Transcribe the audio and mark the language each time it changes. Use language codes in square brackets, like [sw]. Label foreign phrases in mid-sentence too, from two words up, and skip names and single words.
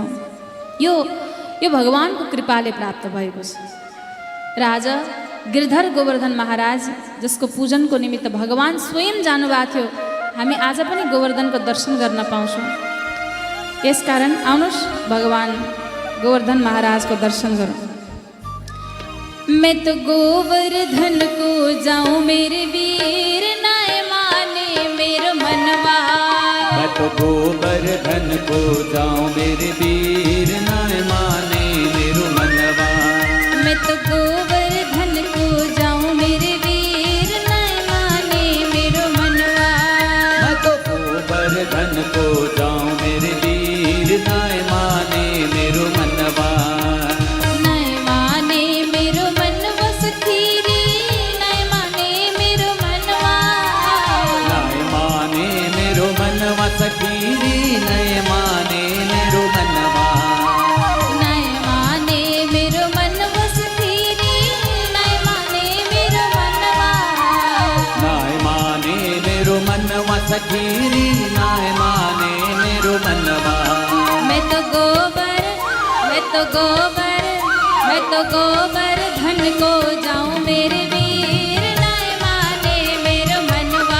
[ne] यो भगवानको कृपाले प्राप्त भएको छ। राजा गिरधर गोवर्धन महाराज जसको पूजनको निमित्त भगवान स्वयं जानुभएको थियो, हामी आज पनि गोवर्धनको दर्शन गर्न पाउँछौँ। यसकारण आउनुहोस् भगवान गोवर्धन महाराजको दर्शन गरौँ। [bra] मैं तो गोवर्धन को जाऊं मेरे वीर, नाय माने मेरो मनवा। मैं तो गोवर्धन को जाऊं मेरे वीर, नाय माने मेरो मनवा। मैं तो गोवर्धन को जाऊं मेरे वीर, नाय माने मेरो मनवा। मैं तो गोवर्धन को जाऊं मेरे वीर, नाय माने मेरो मनवा। नाय माने मेरो मनवा सखीरी, नाय माने मेरो मनवा। नाय माने मेरो मनवा सखीरी, नाय माने मेरो मनवा। नाय माने मेरो मनवा सखीरी, नाय माने मेरो मनवा। नाय माने मेरो मनवा सखीरी, नाय माने मेरो मनवा। मैं तो गोवर्धन को जाऊं मेरे वीर, नाय माने मेरो मनवा।